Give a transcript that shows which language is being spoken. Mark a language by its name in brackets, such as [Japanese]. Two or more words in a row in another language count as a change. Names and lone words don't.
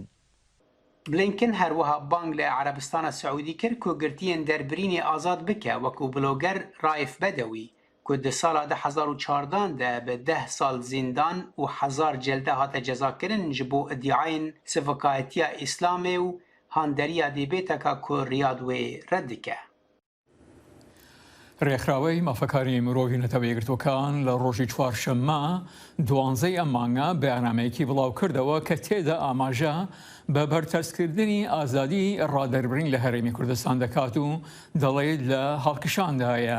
[Kurdish] Blinken her wiha bang li Erebistana Seûdî kir ku girtiyên derbirînê azad bike wekû bloger Raif Bedewî ku di sala 2014 de bi 10 sal zîndan û 1000 celde hate cezakirin ji bo iddiayên sivîkayetiya Îslamê û handeriya dîbêteka ku Riyad wê red dike. [Central Kurdish] ڕێکخراوەی مافەکاری مرۆڤی نەتەوەیەگرتوەکان لە ڕۆژی چوارشەممە 12 ئەم مانگە بەیانامەیەکی بڵاو کردەوە کە تێدا ئاماژە بە بەرتەسکردنی ئازادی ڕادەربرین لە هەرێمی کوردستان دەکات و دەڵێت لە هەڵکشاندایە.